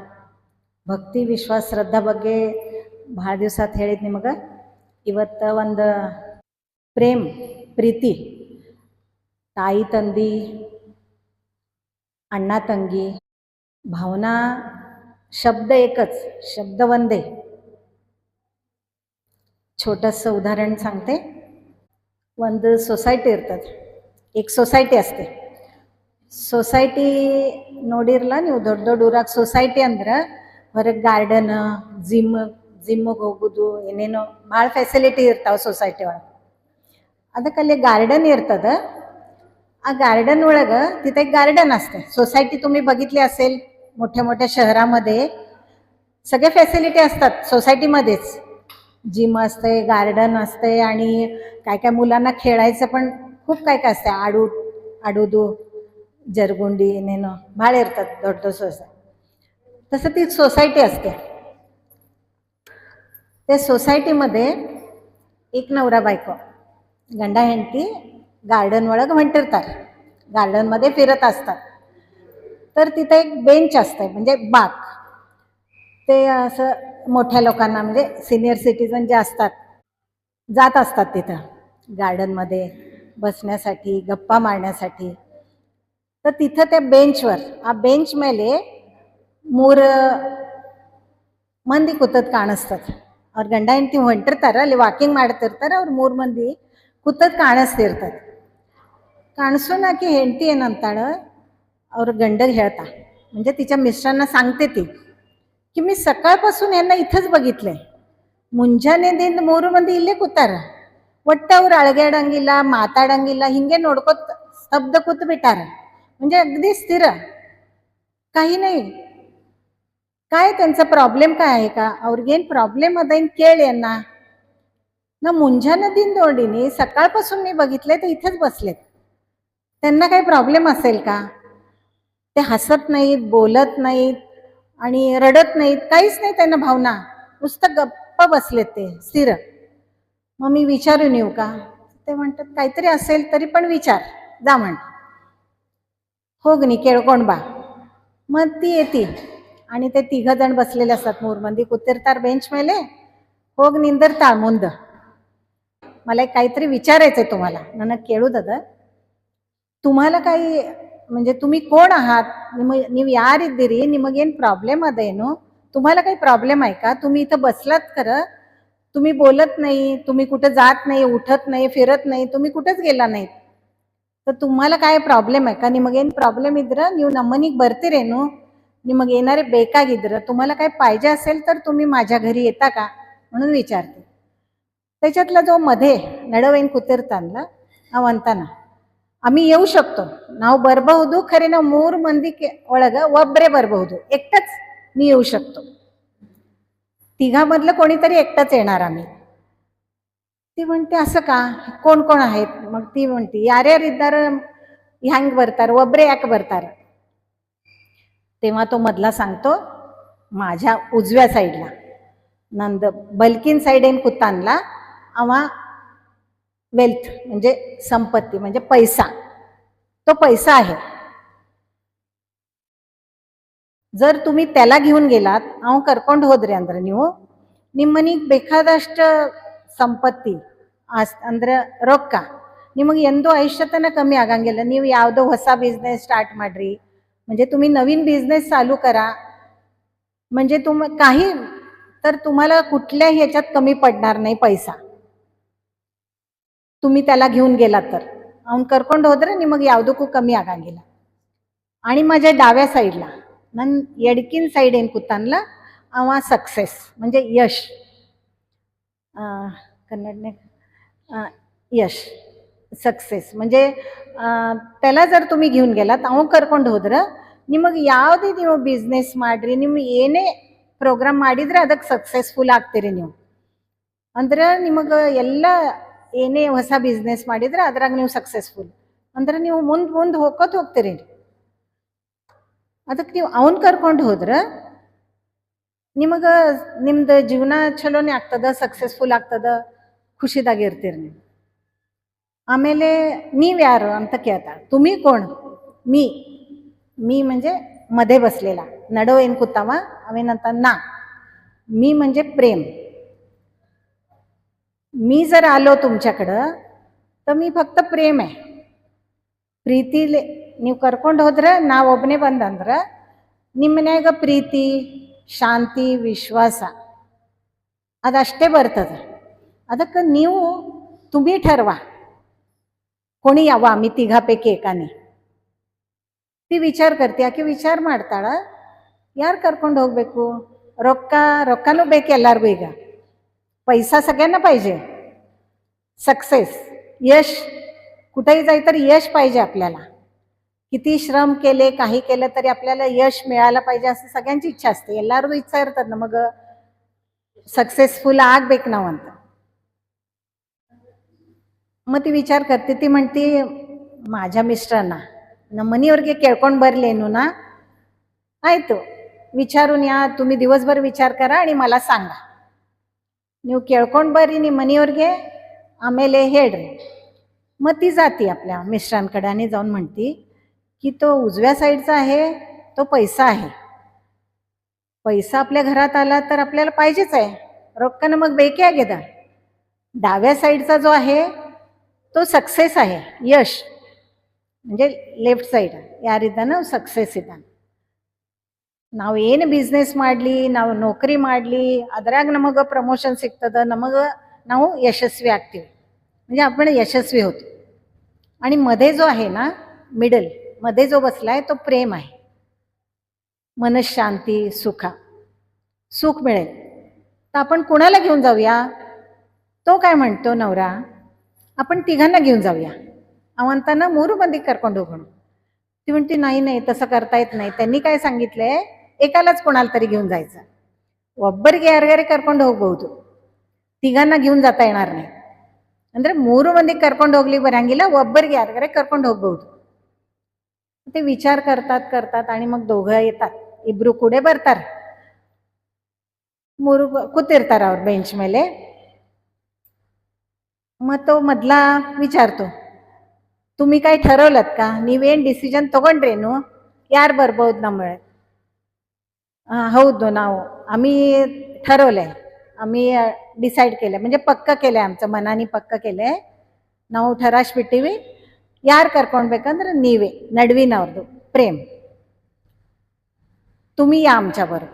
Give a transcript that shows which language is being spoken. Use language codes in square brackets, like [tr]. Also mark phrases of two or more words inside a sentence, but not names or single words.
[kn] ಭಕ್ತಿ, ವಿಶ್ವಾಸ, ಶ್ರದ್ಧಾ ಬಗ್ಗೆ ಭಾಳ ದಿವಸ ಅಂತ ಹೇಳಿದ್ದು ನಿಮಗೆ. ಇವತ್ತು ಒಂದು ಪ್ರೇಮ್, ಪ್ರೀತಿ, ತಾಯಿ ತಂದಿ, ಅಣ್ಣ ತಂಗಿ, [mr] भावना शब्द एकच, शब्द वंदे. छोटंसं उदाहरण सांगते. [kn] ಒಂದು ಸೊಸೈಟಿ ಇರ್ತದೆ, [mr] एक सोसायटी असते. [kn] ಸೊಸೈಟಿ ನೋಡಿರಲ್ಲ ನೀವು, ದೊಡ್ಡ ದೊಡ್ಡ ಊರಾಗ ಸೊಸೈಟಿ ಅಂದ್ರೆ ಹೊರಗೆ ಗಾರ್ಡನ್, ಜಿಮ್ಮಿಗೆ ಹೋಗೋದು, ಏನೇನೋ ಭಾಳ ಫೆಸಿಲಿಟಿ ಇರ್ತಾವೆ ಸೊಸೈಟಿ ಒಳಗೆ. ಅದಕ್ಕಲ್ಲಿ ಗಾರ್ಡನ್ ಇರ್ತದೆ. ಆ ಗಾರ್ಡನ್ ಒಳಗೆ [mr] तिथे गार्डन असते. सोसायटी तुम्ही बघितली असेल, मोठ्या मोठ्या शहरामध्ये सगळे फॅसिलिटी असतात सोसायटीमध्येच. जिम असते, गार्डन असते आणि काय काय मुलांना खेळायचं पण खूप काय काय असते. [kn] ಆಡೂದು, ಜರಗುಂಡಿ, ನೇಣಂ ಭಾಳ ಇರತಾತ ದೊಡ್ಡ ದೊಡ್ಡ ಸೊಸೈಟಿ. [mr] तसं ती सोसायटी असते. त्या सोसायटीमध्ये एक नवरा बायको, [kn] ಗಂಡ ಹೆಂಡತಿ ಗಾರ್ಡನ್ ಒಳಗೆ ಹೊಂಟಿರ್ತಾರೆ, [mr] गार्डनमध्ये फिरत असतात. तर तिथे एक बेंच असते, म्हणजे बाक. ते असं मोठ्या लोकांना, म्हणजे सिनियर सिटीजन जे असतात, जात असतात तिथं गार्डनमध्ये बसण्यासाठी, गप्पा मारण्यासाठी. तर तिथं त्या बेंचवर, [kn] ಆ ಬೆಂಚ್ ಮೇಲೆ 3 ಮಂದಿ ಕೂತದ್ ಕಾಣಿಸ್ತದೆ. ಅವ್ರ ಗಂಡ ಹೆಂಡತಿ ಹೊಂಟಿರ್ತಾರೆ, ಅಲ್ಲಿ ವಾಕಿಂಗ್ ಮಾಡ್ತಿರ್ತಾರೆ. ಅವ್ರು 3 ಮಂದಿ ಕೂತದ್ ಕಾಣಿಸ್ತಿರ್ತದೆ. ಕಾಣಿಸೋಣ ಆಕೆ ಹೆಂಡತಿ ಏನಂತಾಳೆ, ಅವ್ರ ಗಂಡಗೆ ಹೇಳ್ತಾ, [mr] म्हणजे तिच्या मिस्टरांना सांगते ती, की मी सकाळपासून यांना इथंच बघितलंय. [kn] ಮುಂಜಾನೆದಿಂದ 3 ಮಂದಿ ಇಲ್ಲೇ ಕೂತಾರ. ಒಟ್ಟು ಅವ್ರು ಅಳಗ್ಯಾಡಂಗಿಲ್ಲ, ಮಾತಾಡಂಗಿಲ್ಲ, ಹಿಂಗೆ ನೋಡ್ಕೋತ ಸ್ತಬ್ಧ ಕೂತ್ ಬಿಟ್ಟಾರ. [mr] म्हणजे अगदी स्थिर, काही नाही. काय त्यांचा प्रॉब्लेम काय आहे का, [kn] ಅವ್ರಿಗೇನು प्रॉब्लेम ಅದೇನು ಕೇಳಿ यांना. ना ಮುಂಜಾನೆದಿಂದ ನೋಡಿನಿ, [mr] सकाळपासून मी बघितले तर इथेच बसलेत. त्यांना काही प्रॉब्लेम असेल का. ते हसत नाहीत, बोलत नाहीत आणि रडत नाहीत, काहीच नाही त्यांना भावना. नुसतं गप्प बसलेत ते स्थिर. मग मी विचारून येऊ का. ते म्हणतात काहीतरी असेल तरी पण विचार, जा म्हण. [kn] ಹೋಗ್ನಿ ಕೇಳ್ಕೊಂಡು ಬಾ. [mr] मग ती येते आणि ते 3 जण बसलेले असतात. [kn] 3 ಮಂದಿ ಕೂತಿರ್ತಾರೆ बेंच ಮೇಲೆ. ಹೋಗಿ ನಿಂದಿರ್ತಾಳೆ ಮುಂದೆ. [mr] मला एक काहीतरी विचारायचंय तुम्हाला, [kn] ನನಗೆ ಕೇಳುವುದದ. [mr] तुम्हाला काही म्हणजे तुम्ही कोण आहात, [kn] ನೀವು ಯಾರಿದ್ದೀರಿ, ನಿಮಗೇನು ಪ್ರಾಬ್ಲಮ್ ಅದೇನು, [mr] तुम्हाला काही प्रॉब्लेम आहे का, तुम्ही इथं बसलात खरं, तुम्ही बोलत नाही, तुम्ही कुठं जात नाही, उठत नाही, फिरत नाही, तुम्ही कुठंच गेला नाही, तर तुम्हाला काय प्रॉब्लेम आहे का, [kn] ನಿಮಗೇನು ಪ್ರಾಬ್ಲಮ್ ಇದ್ರೆ ನೀವು ನಮ್ಮನಿಗೆ ಬರ್ತೀರೇನು, ನಿಮಗೆ ಏನಾರೇ ಬೇಕಾಗಿದ್ರೆ, [mr] तुम्हाला काय पाहिजे असेल तर तुम्ही माझ्या घरी येता का म्हणून विचारते. त्याच्यातला जो मध्ये [kn] ನಡುವೇನು ಕೂತಿರ್ತಾನಲ್ಲ ಅವ ಅಂತಾನ, [mr] आम्ही येऊ शकतो, [kn] ನಾವು ಬರಬಹುದು, ಖರೆ ನಾವು 3 ಮಂದಿ ಒಳಗ ಒಬ್ಬರೇ ಬರಬಹುದು, [mr] एकटच मी येऊ शकतो, तिघामधलं कोणीतरी एकटच येणार आम्ही. ती म्हणते असं का, कोण कोण आहेत, मग ती म्हणते [kn] ಯಾರ್ಯಾರಿದ್ದಾರೆ ಹ್ಯಾಂಗ್ ಬರ್ತಾರೆ, ಒಬ್ಬರೇ ಯಾಕೆ ಬರ್ತಾರೆ. [mr] तेव्हा तो मधला सांगतो, माझ्या उजव्या साईडला [kn] ನಂದು ಬಲಕಿನ ಸೈಡ್ ಏನು ಕೂತಾನಲ್ಲ ಅವ [mr] वेल्थ म्हणजे संपत्ती म्हणजे पैसा, तो पैसा आहे. जर तुम्ही त्याला घेऊन गेलात, [kn] ಅವ ಕರ್ಕೊಂಡು ಹೋದ್ರಿ ಅಂದ್ರೆ ನೀವು ನಿಮ್ಮನಿಗೆ ಬೇಕಾದಷ್ಟು ಸಂಪತ್ತಿ ಅಂದ್ರೆ ರೊಕ್ಕ ನಿಮಗೆ ಎಂದೂ ಆಯುಷ್ಯತನ कमी ಆಗಂಗಿಲ್ಲ. ನೀವು ಯಾವುದೋ ಹೊಸ [en] business start [mr] ಮಾಡ್ರಿ, म्हणजे तुम्ही नवीन बिझनेस चालू करा, म्हणजे काही तर तुम्हाला कुठल्याही ह्याच्यात कमी पडणार नाही पैसा, तुम्ही त्याला घेऊन गेलात तर. [kn] ಅವನು ಕರ್ಕೊಂಡು ಹೋದ್ರೆ ನಿಮಗೆ ಯಾವುದಕ್ಕೂ ಕಮ್ಮಿ ಆಗಂಗಿಲ್ಲ. [mr] आणि माझ्या डाव्या साईडला [kn] ನನ್ನ ಎಡಕಿನ ಸೈಡ್ ಏನು ಕೂತಾನಲ್ಲ ಅವ [mr] सक्सेस म्हणजे यश, कन्नडने यश सक्सेस म्हणजे त्याला जर तुम्ही घेऊन गेलात, [kn] ಅವ ಕರ್ಕೊಂಡು ಹೋದ್ರೆ ನಿಮಗೆ ಯಾವುದೇ ನೀವು ಬಿಸ್ನೆಸ್ ಮಾಡ್ರಿ, ನಿಮ್ಗೆ ಏನೇ ಪ್ರೋಗ್ರಾಮ್ ಮಾಡಿದ್ರೆ ಅದಕ್ಕೆ ಸಕ್ಸಸ್ಫುಲ್ ಆಗ್ತೀರಿ ನೀವು. ಅಂದ್ರೆ ನಿಮಗೆ ಎಲ್ಲ ಏನೇ ಹೊಸ ಬಿಸ್ನೆಸ್ ಮಾಡಿದ್ರೆ ಅದ್ರಾಗ ನೀವು ಸಕ್ಸಸ್ಫುಲ್ ಅಂದ್ರೆ ನೀವು ಮುಂದೆ ಹೋಗ್ಕೋತ ಹೋಗ್ತೀರಿ. ಅದಕ್ಕೆ ನೀವು ಅವನ್ ಕರ್ಕೊಂಡು ಹೋದ್ರೆ ನಿಮಗೆ ನಿಮ್ದು ಜೀವನ ಚಲೋನೇ ಆಗ್ತದ, ಸಕ್ಸಸ್ಫುಲ್ ಆಗ್ತದ, ಖುಷಿದಾಗಿರ್ತೀರಿ ನೀವು. ಆಮೇಲೆ ನೀವು ಯಾರು ಅಂತ ಕೇಳ್ತಾರೆ, [mr] तुम्ही कोण, मी म्हणजे मध्ये बसलेला, [kn] ನಡು ಏನು ಕೂತಾವ ಅವೇನಂತ [mr] ना, मी म्हणजे प्रेम. मी जर आलो तुमच्याकडं तर मी फक्त प्रेम आहे, [kn] ಪ್ರೀತಿಲಿ ನೀವು ಕರ್ಕೊಂಡು ಹೋದ್ರೆ, ನಾವೊಬ್ಬನೇ ಬಂದಂದ್ರೆ ನಿಮ್ಮನ್ಯಾಗ ಪ್ರೀತಿ, ಶಾಂತಿ, ವಿಶ್ವಾಸ ಅದಷ್ಟೇ ಬರ್ತದೆ. ಅದಕ್ಕೆ ನೀವು [mr] तुम्ही ठरवा कोणी यावं, आम्ही तिघापैकी एकाने. ती विचार करते, [kn] ಆಕೆ ವಿಚಾರ ಮಾಡ್ತಾಳ ಯಾರು ಕರ್ಕೊಂಡು ಹೋಗ್ಬೇಕು, ರೊಕ್ಕನೂ ಬೇಕು ಎಲ್ಲರಿಗೂ, ಈಗ [mr] पैसा सगळ्यांना पाहिजे, सक्सेस यश, कुठेही जाई तर यश पाहिजे आपल्याला, किती श्रम केले काही केलं तरी आपल्याला यश मिळायला पाहिजे असं सगळ्यांची इच्छा असते. [kn] ಎಲ್ಲರಿಗೂ इच्छा ಇರ್ತದೆ ನಮಗೆ सक्सेसफुल ಆಗ್ಬೇಕು ನಾವು ಅಂತ. [mr] मग ती विचार करते, ती म्हणते माझ्या मिस्टरांना [kn] ನಮ್ಮ ಮನೆಯವ್ರಿಗೆ ಕೇಳ್ಕೊಂಡು ಬರಲೇನು ನಾ, ಆಯಿತು [mr] ವಿಚಾरून या, तुम्ही दिवसभर विचार करा आणि मला सांगा, [kn] ನೀವು ಕೇಳ್ಕೊಂಡು ಬರ್ರಿ ನಿಮ್ಮ ಮನೆಯವ್ರಿಗೆ, ಆಮೇಲೆ ಹೇಳ್ರಿ. [mr] मग ती जाती आपल्या मिस्टरांकडे आणि जाऊन म्हणती की तो उजव्या साईडचा आहे, तो पैसा आहे, पैसा आपल्या घरात आला तर आपल्याला पाहिजेच आहे, रोक्कानं मग [kn] ಬೇಕೇ ಆಗಿದೆ. [mr] डाव्या साईडचा जो आहे तो सक्सेस आहे, यश म्हणजे [en] left side [kn] ಯಾರಿದ್ದಾನೋ ಸಕ್ಸಸ್ ಇದ್ದಾನೆ. ನಾವು ಏನು ಬಿಸ್ನೆಸ್ ಮಾಡಲಿ, ನಾವು ನೌಕರಿ ಮಾಡಲಿ, ಅದ್ರಾಗ ನಮಗೆ ಪ್ರಮೋಷನ್ ಸಿಗ್ತದೆ, ನಾವು यशस्वी ಆಗ್ತೀವಿ, [mr] म्हणजे आपण यशस्वी होतो. आणि मध्ये जो आहे ना, मिडल मध्ये जो बसलाय तो प्रेम आहे, मनशांती, सुख मिळेल. तर आपण कुणाला घेऊन जाऊया, तो काय म्हणतो नवरा, आपण तिघांना घेऊन जाऊया, [kn] ಅವಂತಾನ 3 ಮಂದಿ ಕರ್ಕೊಂಡು ಹೋಗೋಣ. [mr] ती म्हणते नाही तसं करता येत नाही, त्यांनी काय सांगितलंय एकालाच कोणाला तरी घेऊन जायचं, [kn] ಒಬ್ಬರಿಗೆ ಯಾರಿಗಾರೆ ಕರ್ಕೊಂಡು ಹೋಗ್ಬಹುದು, [mr] तिघांना घेऊन जाता येणार नाही. [kn] ಅಂದ್ರೆ 3 ಮಂದಿ ಕರ್ಕೊಂಡು ಹೋಗ್ಲಿಕ್ಕೆ ಬರಂಗಿಲ್ಲ, ಒಬ್ಬರಿಗೆ ಯಾರಿಗಾರೆ ಕರ್ಕೊಂಡು ಹೋಗ್ಬಹುದು. [mr] ते विचार करतात आणि मग दोघं येतात, [kn] ಇಬ್ರು ಕೂಡ ಬರ್ತಾರೆ, 3 ಕೂತಿರ್ತಾರೆ ಅವ್ರ ಬೆಂಚ್ ಮೇಲೆ. [mr] मग तो मधला विचारतो, तुम्ही काय ठरवलत का, [kn] ನೀವೇನು ಡಿಸಿಷನ್ ತಗೊಂಡ್ರೇನು, ಯಾರು ಬರ್ಬೋದು ನಮ್ಮळे. [mr] ಹೌದು आम्ही ठरवलंय, आम्ही डिसाईड केलंय, म्हणजे पक्क केलंय, आमचं मनाने पक्क केलंय, [kn] ನಾವು ठराश ಬಿಟ್ಟಿವಿ, ಯಾರು ಕರ್ಕೊಳ್ಬೇಕಂದ್ರೆ ನೀವೇ, ನಡುವಿನವ್ರದ್ದು प्रेम. [mr] तुम्ही या आमच्या बरोबर.